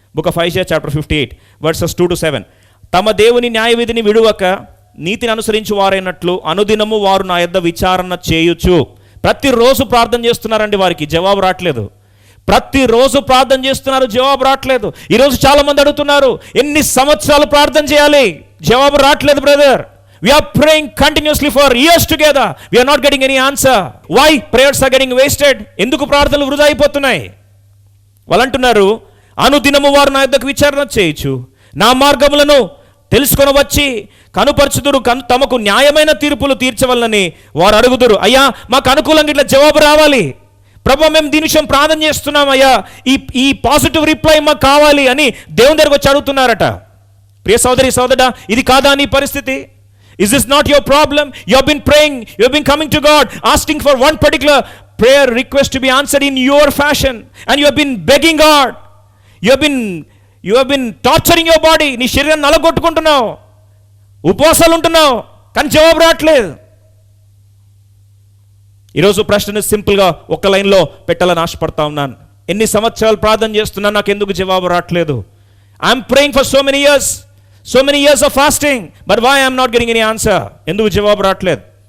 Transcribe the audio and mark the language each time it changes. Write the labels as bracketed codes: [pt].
[te] Book of Eicher chapter 58 verses 2-7. తమ దేవుని న్యాయవిధిని విడువక నీతిని అనుసరించి వారైనట్లు అనుదినము వారు నా యొద్ద విచారణ చేయుచు. ప్రతిరోజు ప్రార్థన చేస్తున్నారండి, వారికి జవాబు రావట్లేదు. ప్రతిరోజు ప్రార్థన చేస్తున్నారు, జవాబు రావట్లేదు. ఈరోజు చాలామంది అడుగుతున్నారు, ఎన్ని సంవత్సరాలు ప్రార్థన చేయాలి, జవాబు రావట్లేదు brother. [en] We are praying continuously for years together. We are not getting any answer. Why prayers are getting wasted? [te] ఎందుకు ప్రార్థనలు వృధా అయిపోతున్నాయి? వాళ్ళు అంటున్నారు, అనుదినము వారు నా యొద్దకు విచారణ చేయొచ్చు, నా మార్గములను తెలుసుకొని వచ్చి కనుపరచుదురు, తమకు న్యాయమైన తీర్పులు తీర్చవలనని వారు అడుగుదురు. అయ్యా మాకు అనుకూలంగా ఇట్లా జవాబు రావాలి ప్రభు, మేము దీని విషయం ప్రార్థన చేస్తున్నాం అయ్యా, ఈ పాజిటివ్ రిప్లై మాకు కావాలి అని దేవుని దగ్గరకు వచ్చి అడుగుతున్నారట. ప్రియ సోదరి సోదరుడా, ఇది కాదా నీ పరిస్థితి? [en] Is this not your problem? You have been praying, you have been coming to God, asking for one particular prayer request to be answered in your fashion, and you have been begging God. You have been torturing your body. [te] నీ శరీరాన్ని నలగొట్టుకుంటున్నావు, ఉపవాసాలు ఉంటున్నావు, కానీ జవాబు రావట్లేదు. ఈరోజు ప్రశ్నను సింపుల్గా ఒక్క లైన్లో పెట్టాలని ఆశపడతా ఉన్నాను. ఎన్ని సంవత్సరాలు ప్రార్థన చేస్తున్నా నాకు ఎందుకు జవాబు రావట్లేదు? [en] I'm praying for so many years of fasting, but why I'm not getting any answer? [te] ఎందుకు జవాబు రావట్లేదు?